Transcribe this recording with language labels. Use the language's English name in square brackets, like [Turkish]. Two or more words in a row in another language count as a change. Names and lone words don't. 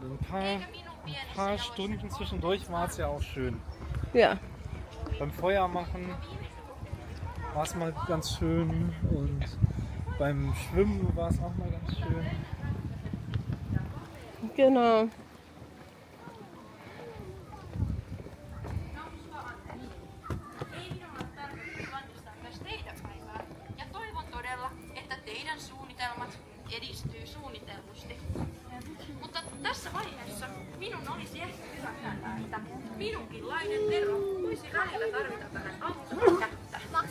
[German] Ein paar Stunden zwischendurch war es ja auch schön. Ja. Beim Feuer machen war es mal ganz schön und beim Schwimmen war es auch mal ganz schön. Genau. [Finnish] Ja toivon todella, että teidän suunnitelmat edistyy suunnitellusti. Mutta tässä vaiheessa minun olisi ehkä hyvä nähdä, että minunkinlainen Tero voisi välillä tarvita tähän auttavaa kättä.